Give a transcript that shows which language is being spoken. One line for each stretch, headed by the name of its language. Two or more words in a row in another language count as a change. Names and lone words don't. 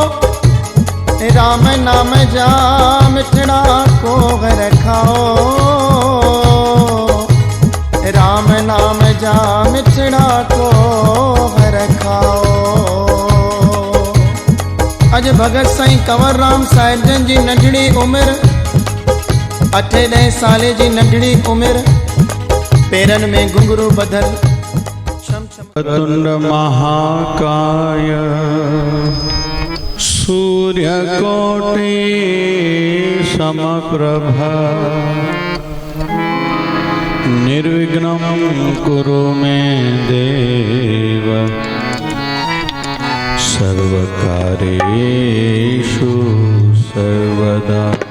Sindhi: राम नाम जा मिठड़ा को घर खाओ। राम नाम जा मिठड़ा को घर खाओ। अज भगत साईं कंवरराम साहिब जन जी नंढड़ी उम्र 8-10 साल जी नंढड़ी उम्र पेरन में घुंघरू बधल।
Sanskrit: तुंड महाकाय सूर्यकोटि समप्रभ निर्विघ्नं कुरु मे देव सर्वकार्येषु सर्वदा।